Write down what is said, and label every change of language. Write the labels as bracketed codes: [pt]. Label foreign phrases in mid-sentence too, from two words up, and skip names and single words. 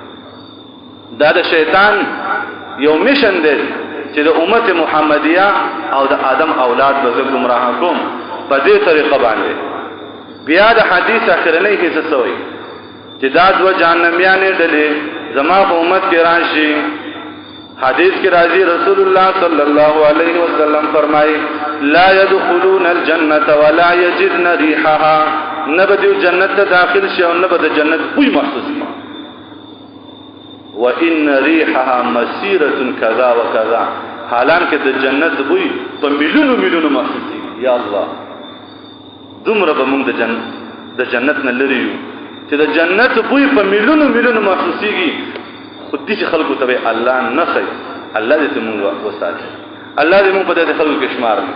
[ps] دا د شیطان یو میشن دی چې د امت محمدیه او د آدم اولاد به زه ګمراه کوم په دې طریقه باندې. بیا د حدیث اخرنۍ حصه څه وایي چې دا دوه جهنمیانې ډلې زما په امت کې راشي. حدیث کې راځي رسول الله [ar] صلی الله علیه وسلم [ps] فرمایي [ar] لا يدخلون الجنه ولا يجدن ريحها، [ps] نه به دوی جنت ته داخل شي او نه به د جنت بوی محسوس کړي. [ar] وان ريحها مسيره كذا وكذا، [ps] حالان کې د جنت بوی په میلیونو میلیونو محسوس کیږي. یا الله دومره به موږ د جنت نه لري یو چې د جنت بوی په میلیونو میلیونو محسوسیږي. خو دې خلکو ته الله نه ښایي. الله دې موږ وساتي، الله دې موږ په دې خلکو کې شمار کړي.